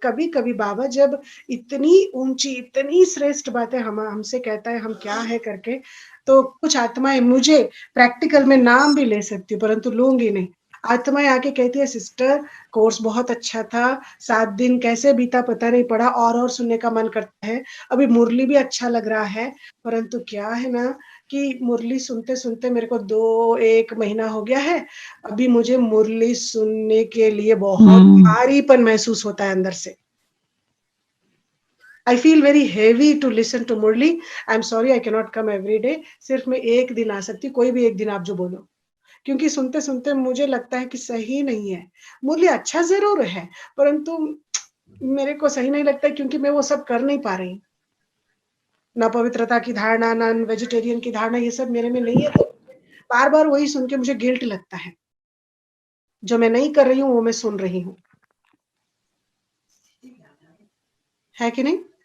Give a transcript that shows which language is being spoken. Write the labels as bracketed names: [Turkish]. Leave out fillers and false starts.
[Hindi] कभी कभी बाबा जब इतनी ऊंची, इतनी श्रेष्ठ बातें हमसे कहता है, हम क्या है करके, तो कुछ आत्माएं, मुझे प्रैक्टिकल में नाम भी ले सकती हूँ परंतु लूंगी नहीं, आत्माएं आके कहती है सिस्टर कोर्स बहुत अच्छा था, 7 दिन कैसे बीता पता नहीं पड़ा, और सुनने का मन करता है, अभी मुरली भी अच्छा लग रहा है, परंतु क्या है ना कि मुरली सुनते सुनते मेरे को 1 महीना हो गया है, अभी मुझे मुरली सुनने के लिए बहुत भारीपन महसूस होता है अंदर से। [English] I feel very heavy to listen to Murli. I'm sorry I cannot come every day। [Hindi] सिर्फ मैं एक दिन आ सकती, कोई भी एक दिन आप जो बोलो, क्योंकि सुनते सुनते मुझे लगता है कि सही नहीं है। मुरली अच्छा जरूर है, परंतु मेरे को सही नहीं लगता, क्योंकि मैं वो सब कर नहीं पा रही। ना पवित्रता की धारणा, ना वेजिटेरियन की धारणा, ये सब मेरे में नहीं है। तो बार बार वही सुन के मुझे गिल्ट लगता है, जो मैं नहीं कर रही हूँ वो मैं सुन रही हूँ, है कि नहीं?